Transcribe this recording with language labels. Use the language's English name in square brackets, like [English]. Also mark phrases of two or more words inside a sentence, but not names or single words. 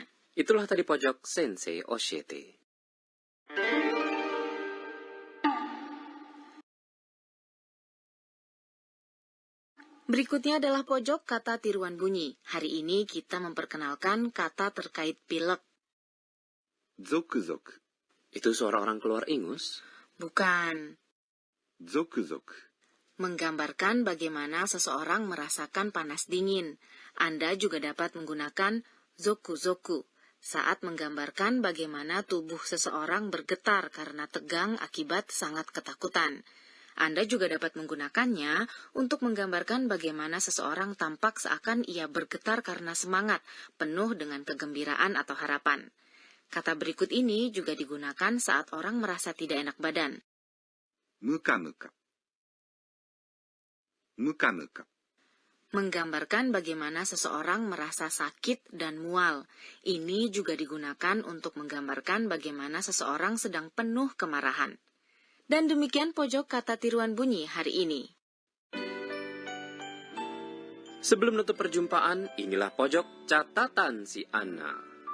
[Indonesian] Itulah tadi pojok Sensei Oshiete. Berikutnya adalah pojok kata tiruan bunyi. Hari ini kita memperkenalkan kata terkait pilek. [Japanese] ゾクゾク。 [Indonesian] Itu suara orang keluar ingus? Bukan. [Japanese] ゾクゾク。 [Indonesian] Menggambarkan bagaimana seseorang merasakan panas dingin. Anda juga dapat menggunakan zoku-zoku saat menggambarkan bagaimana tubuh seseorang bergetar karena tegang akibat sangat ketakutan. Anda juga dapat menggunakannya untuk menggambarkan bagaimana seseorang tampak seakan ia bergetar karena semangat, penuh dengan kegembiraan atau harapan. Kata berikut ini juga digunakan saat orang merasa tidak enak badan. [Japanese] ムカムカ。ムカムカ。 [Indonesian] Menggambarkan bagaimana seseorang merasa sakit dan mual. Ini juga digunakan untuk menggambarkan bagaimana seseorang sedang penuh kemarahan. Dan demikian pojok kata tiruan bunyi hari ini. Sebelum nutup perjumpaan, inilah pojok catatan si Anna.